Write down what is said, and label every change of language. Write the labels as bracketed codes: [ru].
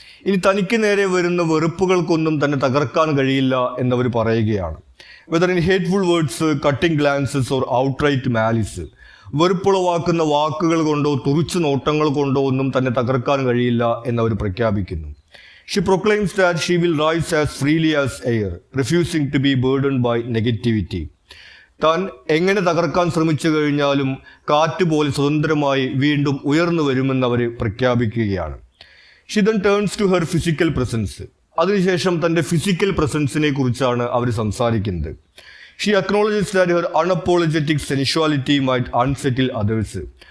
[ml] ഇനി തനിക്ക് നേരെ വരുന്ന വെറുപ്പുകൾക്കൊന്നും തന്നെ തകർക്കാൻ കഴിയില്ല എന്നവർ പറയുകയാണ്. [en] Whether in hateful words, cutting glances or outright malice. [ml] വെറുപ്പുളവാക്കുന്ന വാക്കുകൾ കൊണ്ടോ തുറിച്ചു നോട്ടങ്ങൾ കൊണ്ടോ ഒന്നും തന്നെ തകർക്കാൻ കഴിയില്ല എന്നവർ പ്രഖ്യാപിക്കുന്നു. [en] She proclaims that she will rise as freely as air, refusing to be burdened by negativity. [ml] താൻ എങ്ങനെ തകർക്കാൻ ശ്രമിച്ചു കഴിഞ്ഞാലും കാറ്റ് പോലെ സ്വതന്ത്രമായി വീണ്ടും ഉയർന്നു വരുമെന്ന് അവർ പ്രഖ്യാപിക്കുകയാണ്. [en] She then turns to her physical presence. [ml] അതിനുശേഷം തൻ്റെ ഫിസിക്കൽ പ്രസൻസിനെ കുറിച്ചാണ് അവർ സംസാരിക്കുന്നത്. [en] She acknowledges that her unapologetic sensuality might unsettle others.